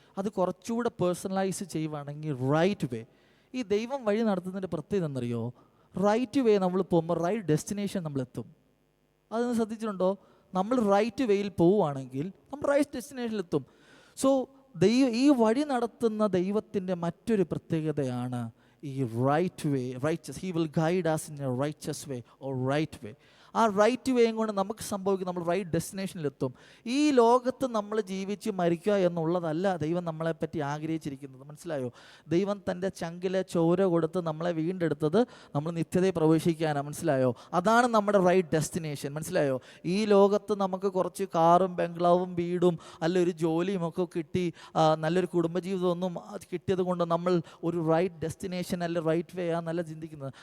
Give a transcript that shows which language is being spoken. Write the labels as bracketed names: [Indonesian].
[Malayalam] അത് കുറച്ചുകൂടെ പേഴ്സണലൈസ് ചെയ്യുവാണെങ്കിൽ റൈറ്റ് വേ. ഈ ദൈവം വഴി നടത്തുന്നതിൻ്റെ പ്രത്യേകത എന്നറിയോ? റൈറ്റ് വേ നമ്മൾ പോകുമ്പോൾ റൈറ്റ് ഡെസ്റ്റിനേഷൻ നമ്മളെത്തും. അതൊന്ന് ശ്രദ്ധിച്ചിട്ടുണ്ടോ? നമ്മൾ റൈറ്റ് വേയിൽ പോവുകയാണെങ്കിൽ നമ്മൾ റൈറ്റ് ഡെസ്റ്റിനേഷനിലെത്തും. സോ ഈ വഴി നടത്തുന്ന ദൈവത്തിൻ്റെ മറ്റൊരു പ്രത്യേകതയാണ് ഈ right way, righteous. [English] He will guide us in a righteous way or right way. [Malayalam] ആ റൈറ്റ് വേയും കൊണ്ട് നമുക്ക് സംഭവിക്കും, നമ്മൾ റൈറ്റ് ഡെസ്റ്റിനേഷനിലെത്തും. ഈ ലോകത്ത് നമ്മൾ ജീവിച്ച് മരിക്കുക എന്നുള്ളതല്ല ദൈവം നമ്മളെപ്പറ്റി ആഗ്രഹിച്ചിരിക്കുന്നത്. മനസ്സിലായോ? ദൈവം തൻ്റെ ചങ്കിലെ ചോര കൊടുത്ത് നമ്മളെ വീണ്ടെടുത്തത് നമ്മൾ നിത്യതയെ പ്രവേശിക്കാനാണ്. മനസ്സിലായോ? അതാണ് നമ്മുടെ റൈറ്റ് ഡെസ്റ്റിനേഷൻ. മനസ്സിലായോ? ഈ ലോകത്ത് നമുക്ക് കുറച്ച് കാറും ബംഗ്ലാവും വീടും അല്ല ഒരു ജോലിയും ഒക്കെ കിട്ടി, നല്ലൊരു കുടുംബജീവിതമൊന്നും കിട്ടിയത് കൊണ്ട് നമ്മൾ ഒരു റൈറ്റ് ഡെസ്റ്റിനേഷൻ അല്ല റൈറ്റ് വേ ആണെന്നല്ല ചിന്തിക്കുന്നത്.